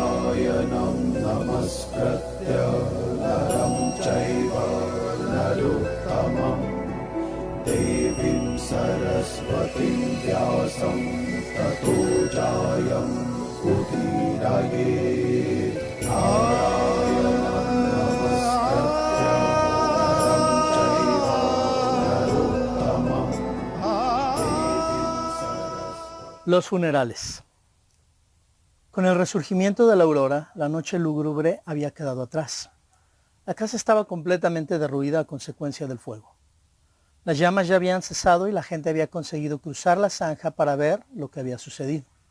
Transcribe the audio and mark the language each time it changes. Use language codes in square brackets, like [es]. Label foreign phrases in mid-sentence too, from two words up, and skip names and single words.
[sa] नारायणं नमस्कृत्य नरं चैव नरोत्तमं देवीं सरस्वतीं व्यासं ततो जायं उदीरयेत् नारायणं नमस्कृत्य नरं चैव नरोत्तमं देवीं सरस्वतीं. [es] Los funerales. Con el resurgimiento de la aurora, la noche lúgubre había quedado atrás. La casa estaba completamente derruida a consecuencia del fuego. Las llamas ya habían cesado y la gente había conseguido cruzar la zanja para ver lo que había sucedido.